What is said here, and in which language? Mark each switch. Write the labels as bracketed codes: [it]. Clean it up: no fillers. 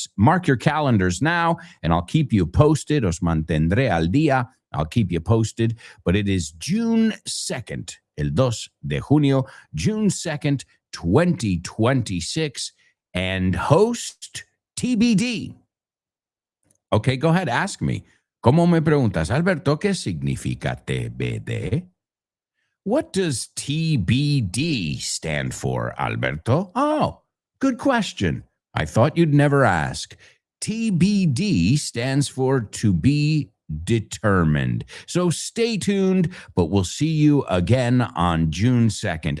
[en] Mark your calendars now, and I'll keep you posted. [es] Os mantendré al día. [en] I'll keep you posted. But it is June 2nd, [es] el 2 de junio, [en] June 2nd, 2026, and host TBD. Okay, go ahead, ask me. [es] ¿Cómo me preguntas, Alberto, qué significa TBD? [en] What does TBD stand for, Alberto? Oh, good question. I thought you'd never ask. TBD stands for to be determined. So stay tuned, but we'll see you again on June 2nd.